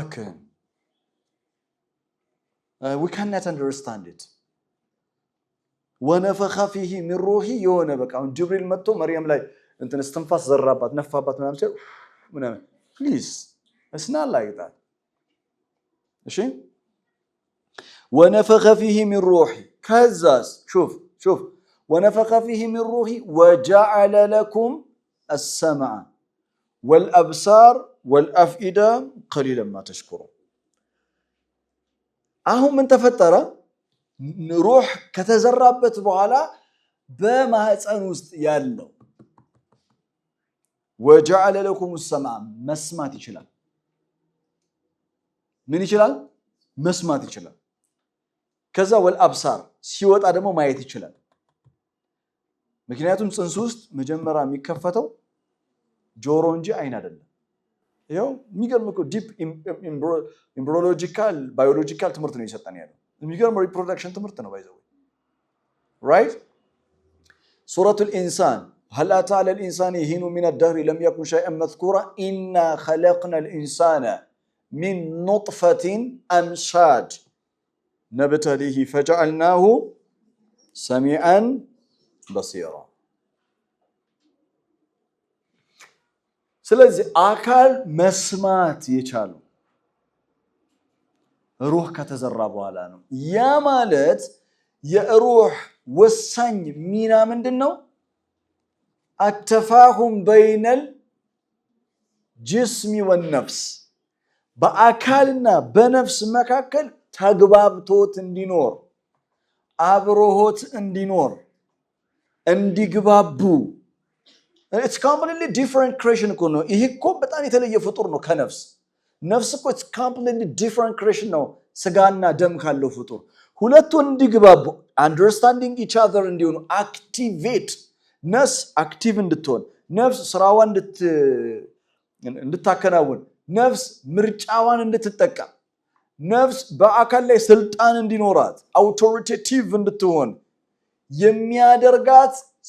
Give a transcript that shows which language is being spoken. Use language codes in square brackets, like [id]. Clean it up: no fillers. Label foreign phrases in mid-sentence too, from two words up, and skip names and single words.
[en] we cannot understand it [ar] ونفخ فيه من روحي [am] የሆነ በቃ ጅብሪል መጥቶ መርየም ላይ እንትን እስትንፋስ ዘራባት ነፋባት ምናምን ፕሊዝ [en] it's not like that [am] እሺ [ar] ونفخ فيه من روحي ከዛስ شوف ونفخ فيه من روحي وجعل لكم السمع والأبصار والأفئدة قليلا ما تشكرون [am] አሁን ምን ተፈጠረ ሩህ ከተዘራበት በኋላ በማህፀን ውስጥ ያለው [ar] وجعل لكم السمع [am] መስማት ይችላል ምን ይችላል መስማት ይችላል ከዛ والأبصار ሲወጣ ደግሞ ማየት ይችላል ምክንያቱም ጽንስ ውስጥ መጀመሪያ የሚከፈተው ጆሮ እንጂ አይን አይደለም ይሄው የሚገርም እኮ [en] deep embryological biological [am] ትምህርት ነው እየሰጠን ያለው የሚገርም ሪፕሮዳክሽን ትምህርት ነው ባይዘው [ar] رايت سورة الإنسان هل أتى على الإنسان حين من الدهر لم يكن شيئا مذكورا إنا خلقنا الإنسان من نطفة أمشاج نبتليه فجعلناه سميعا بصيرا [am] ስለዚህ አካል መስማት የቻሉ ሩህ ከተዘራ በኋላ ነው ያ ማለት የሩህ ወሳኝ ሚና ምንድነው [ar] التفاهم بين الجسم والنفس [am] በአካልና በነፍስ መካከል ተግባብቶት እንዲኖር አብሮሆት እንዲኖር እንዲግባቡ [en] it's completely different creation [am] እኮ ነው ይሄ እኮ በጣም የተለየ ፍጡር ነው ከነፍስ ነፍስ እኮ [en] it's completely different creation [am] ነው ስጋና ደም ካለው ፍጡር ሁለቱ እንዲግባቡ [en] understanding each other [am] እንዲሆኑ activate ነፍስ active እንድትሆን ነፍስ ስራዋን እንድታከናውን ነፍስ ምርጫዋን እንድትጠቀም ነፍስ በአካል ላይ ስልጣን እንዲኖራት authoritative እንድትሆን የሚያደርጋት